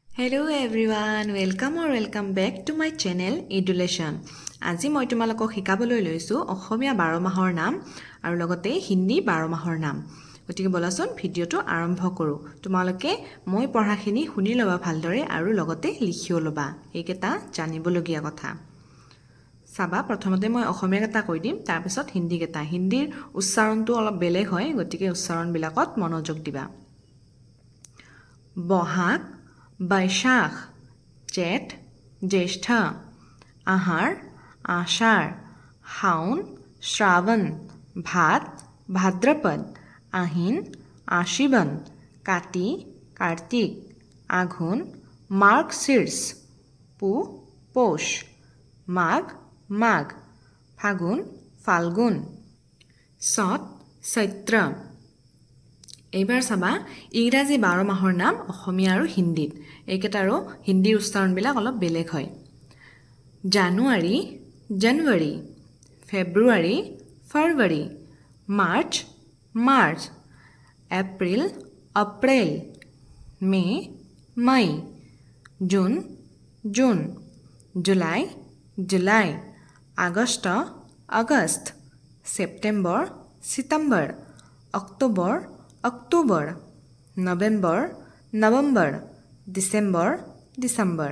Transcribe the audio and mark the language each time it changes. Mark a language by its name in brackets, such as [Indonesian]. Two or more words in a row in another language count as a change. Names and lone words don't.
[English] Hello everyone, welcome back to my channel Edulation. [Assamese] আজি মই তোমালোকক শিকাবলৈ লৈছো অসমীয়া 12 মাহৰ নাম আৰু লগতে হিন্দী 12 মাহৰ নাম। গতিকে বলাচোন ভিডিওটো আৰম্ভ কৰো। তোমালোকে মই পঢ়াখিনি শুনি লবা ভালদৰে আৰু লগতে লিখিও লবা। এইকেটা জানিবলগীয়া কথা। সাবা প্ৰথমতে মই অসমীয়া কেটা কৈ দিম তাৰ পিছত হিন্দী কেটা। হিন্দীৰ উচ্চাৰণটো অলপ বেলেগ হয় গতিকে উচ্চাৰণ বিলাকত মনোযোগ দিবা। [Hindi] বহাগ बैशाख जेठ ज्येष्ठ आहार आषाढ़ हाउन श्रावण भाद भाद्रपद आहिन आश्विन काटी कार्तिक आघोन मार्गशीर्ष पुह पौष माघ माघ फागुन फाल्गुन चत चैत्र। [Assamese] এইবাৰ চাবা ইংৰাজী 12 মাহৰ নাম অসমীয়া আৰু হিন্দীত এইকেটাৰো হিন্দীৰ উচ্চাৰণবিলাক অলপ বেলেগ হয়। জানুৱাৰী জানুৱাৰী ফেব্ৰুৱাৰী ফেব্ৰুৱাৰী মাৰ্চ মাৰ্চ এপ্ৰিল এপ্ৰিল মে মে জুন জুন জুলাই জুলাই আগষ্ট আগষ্ট ছেপ্টেম্বৰ ছিতেম্বৰ অক্টোবৰ অক্টোবৰ নৱেম্বৰ নৱেম্বৰ ডিচেম্বৰ ডিচেম্বৰ।